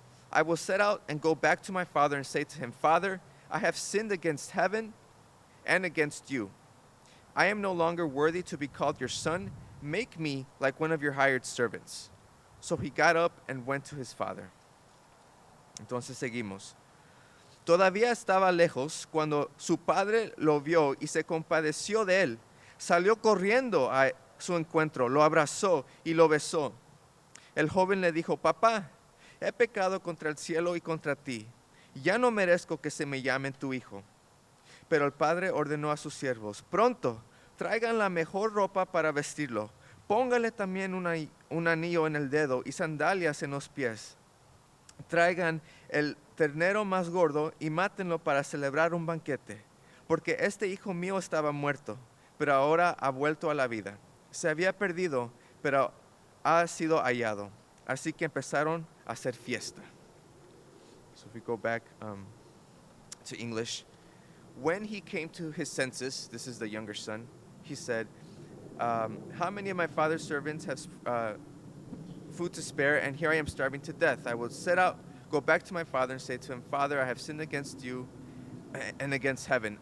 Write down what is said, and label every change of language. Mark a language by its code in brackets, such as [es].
[en] I will set out and go back to my father and say to him, Father, I have sinned against heaven and against you. I am no longer worthy to be called your son. Make me like one of your hired servants. So he got up and went to his father. [es] Entonces seguimos. Todavía estaba lejos cuando su padre lo vio y se compadeció de él. Salió corriendo a su encuentro, lo abrazó y lo besó. El joven le dijo, papá, he pecado contra el cielo y contra ti. Ya no merezco que se me llame tu hijo. Pero el padre ordenó a sus siervos, pronto, traigan la mejor ropa para vestirlo. Póngale también un anillo en el dedo y sandalias en los pies. Traigan el ternero más gordo y mátenlo para celebrar un banquete. Porque este hijo mío estaba muerto, pero ahora ha vuelto a la vida. Se había perdido, pero ha sido hallado. Así que empezaron a hacer fiesta. [en] So if we go back to English. When he came to his senses, this is the younger son, he said, how many of my father's servants have food to spare, and here I am starving to death? I will set out, go back to my father and say to him, Father, I have sinned against you and against heaven.